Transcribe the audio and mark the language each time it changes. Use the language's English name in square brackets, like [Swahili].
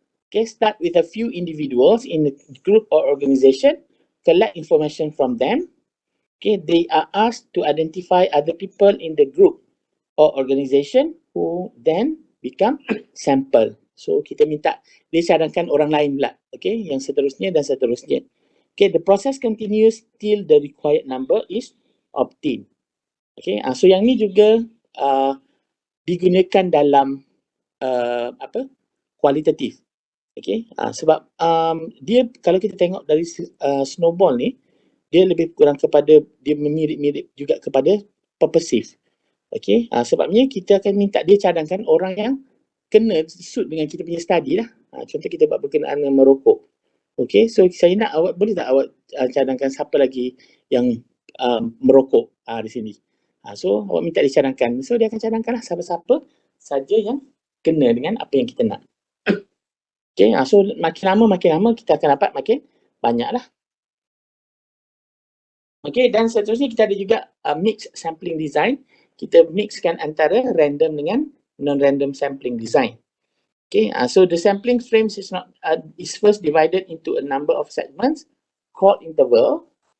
[English] Okay, start with a few individuals in a group or organization, collect information from them. Okay, they are asked to identify other people in the group or organization who then become sample. [Malay] So kita minta dia cadangkan orang lain pula. Okay, yang seterusnya dan seterusnya. [English] Okay, the process continues till the required number is obtained. [Malay] Okay, so yang ni juga digunakan dalam kualitatif. Okay, sebab dia kalau kita tengok dari snowball ni, dia lebih kurang kepada, dia mirip-mirip juga kepada purposive. Okay, sebabnya kita akan minta dia cadangkan orang yang kena suit dengan kita punya study lah. Contoh kita buat berkenaan dengan merokok. Okay, so saya nak awak, boleh tak awak cadangkan siapa lagi yang merokok di sini. So awak minta dia cadangkan. So dia akan cadangkanlah siapa-siapa saja yang kena dengan apa yang kita nak. Okay, so makin lama kita akan dapat makin banyak lah. Okay, dan seterusnya kita ada juga mix sampling design. Kita mixkan antara random dengan non-random sampling design. [English] Okay, so the sampling frames is first divided into a number of segments called interval.